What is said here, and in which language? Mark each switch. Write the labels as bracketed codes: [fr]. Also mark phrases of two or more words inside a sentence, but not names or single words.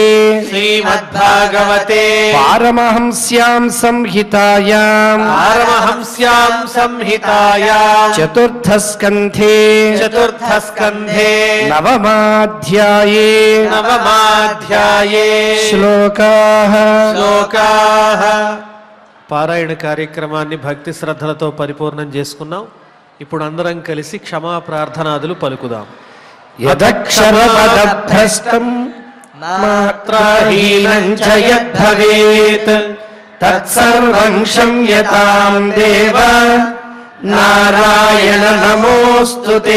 [sa] श्रीमद्भागवते पारमहंस्यां संहितायां पारमहंस्यां संहितायां चतुर्थस्कन्धे चतुर्थस्कन्धे नवमाध्याये नवमाध्याये श्लोकाः శ్లోకాః. [te] పారాయణ కార్యక్రమాన్ని భక్తి శ్రద్ధలతో పరిపూర్ణం చేసుకున్నాం. ఇప్పుడు అందరం కలిసి క్షమా ప్రార్థనాదులు పలుకుదాం. [sa] యదక్షరపదభ్రష్టం మాత్రాహీనం చ యద్భవేత్ తత్సర్వం క్షమ్యతాం దేవ నారాయణ నమోస్తుతే.